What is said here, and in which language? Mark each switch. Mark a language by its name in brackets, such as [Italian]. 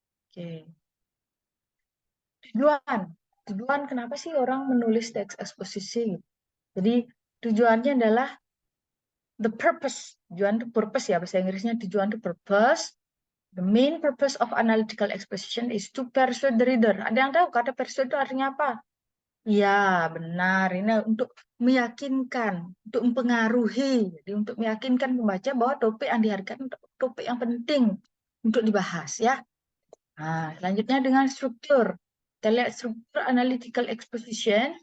[Indonesian] Oke. Tujuan kenapa sih orang menulis teks eksposisi? Jadi tujuannya adalah the purpose. Tujuan itu purpose ya, bahasa Inggrisnya tujuan itu purpose. [English] The main purpose of analytical exposition is to persuade the reader. [Indonesian] Ada yang tahu kata persuade itu artinya apa? Ya, benar. Ini untuk meyakinkan, untuk mempengaruhi. Jadi untuk meyakinkan pembaca bahwa topik yang diharapkan topik yang penting untuk dibahas ya. Nah, selanjutnya dengan struktur. Kita lihat struktur analytical exposition.